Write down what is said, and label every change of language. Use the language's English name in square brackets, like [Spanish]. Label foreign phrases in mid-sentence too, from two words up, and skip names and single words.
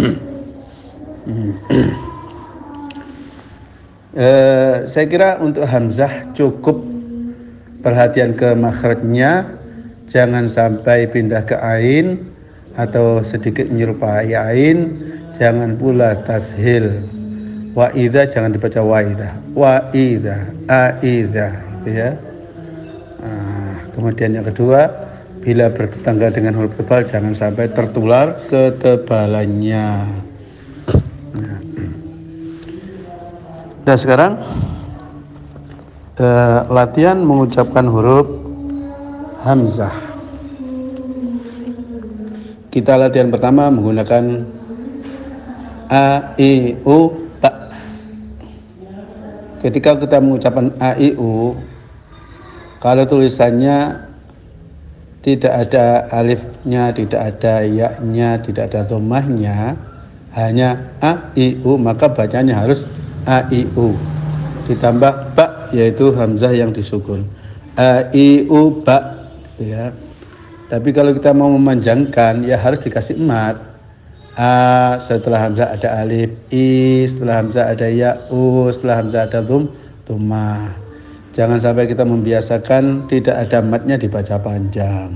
[Indonesian] Saya kira untuk hamzah cukup perhatian ke makhrajnya, jangan sampai pindah ke ain atau sedikit menyerupai ain, jangan pula tashil. [Arabic] وإذا [Indonesian] jangan dibaca [Arabic] وإذا, وإذا, أإذا, [Indonesian] gitu ya. Kemudian yang kedua, bila bertetangga dengan huruf tebal jangan sampai tertular ketebalannya. Nah sekarang latihan mengucapkan huruf hamzah. Kita latihan pertama menggunakan a, i, u, ta. Ketika kita mengucapkan a, i, u, kalau tulisannya tidak ada alifnya, tidak ada ya-nya, tidak ada dhammahnya, hanya a, i, u, maka bacanya harus a, i, u. ditambah ba, yaitu hamzah yang disukun. A, I, U, ba, ya. Tapi kalau kita mau memanjangkan, ya harus dikasih mat. A, setelah hamzah ada alif. I, setelah hamzah ada ya. U, setelah hamzah ada dhammah. Jangan sampai kita membiasakan tidak ada matnya dibaca panjang.